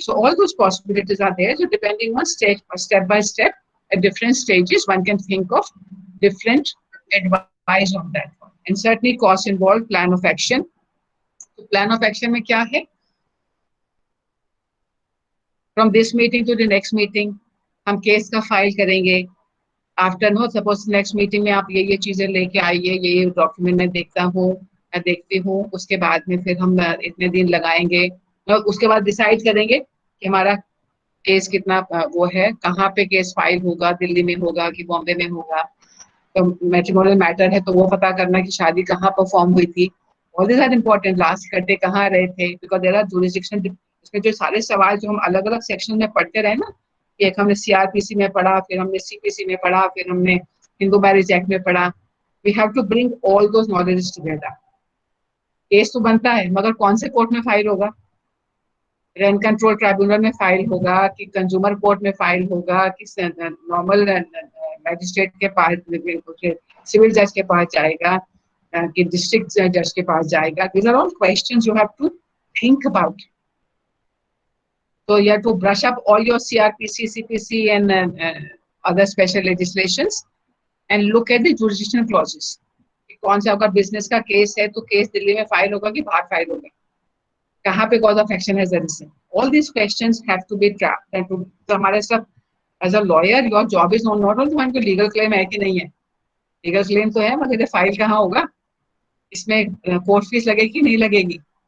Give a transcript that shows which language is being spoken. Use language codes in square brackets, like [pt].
[en] So all those possibilities are there. So depending on step by step, at different stages, one can think of different advice on that one. And certainly costs involved, plan of action. So plan of action [hi] में क्या है? [en] From this meeting to the next meeting, [hi] हम case का file करेंगे. After, no, suppose next meeting में आप ये चीजें लेके आइए, ये डॉक्यूमेंट मैं देखता हूँ, देखती हूँ, उसके बाद में फिर हम इतने दिन लगाएंगे, और उसके बाद डिसाइड करेंगे कि हमारा केस कितना वो है, कहाँ पे केस फाइल होगा, दिल्ली में होगा कि बॉम्बे में होगा, तो मैट्रिमोनियल मैटर है तो वो पता करना कि शादी कहाँ परफॉर्म हुई थी। [en] all this are important, [hi] last इकट्ठे कहाँ रहे थे, [en] Because there are jurisdiction. [hi] इसमें जो सारे सवाल जो हम अलग अलग सेक्शन में पढ़ते रहे ना, एक हमने सीआरपीसी में पढ़ा, फिर हमने सीपीसी में पढ़ा, फिर हमने हिंदू मैरिज एक्ट में पढ़ा। [en] We have to bring all those knowledge together. [hi] Case तो बनता है, मगर कौन से कोर्ट में फाइल होगा? रेंट कंट्रोल ट्राइब्यूनल में फाइल होगा कि कंज्यूमर कोर्ट में फाइल होगा कि नॉर्मल मैजिस्ट्रेट के पास, सिविल जज के पास जाएगा कि डिस्ट्रिक्ट जज के पास जाएगा? [en] These are all questions you have to think about. So you have to brush up all your CRPC, CPC and other special legislations and look at the jurisdictional clauses. [hi] कौन सा अगर बिजनेस का case है तो case Delhi में file होगा कि बाहर फाइल होगा, कहाँ पे कॉज ऑफ एक्शन है जरिए। [en] all these questions have to be trapped and [hi] तो हमारे सब [en] as a lawyer your job is not only [hi] तुम्हारे को लीगल क्लेम है कि नहीं है, लीगल क्लेम तो है, मगर ये फाइल कहाँ होगा, इसमें कोर्ट फीस लगेगी कि नहीं लगेगी।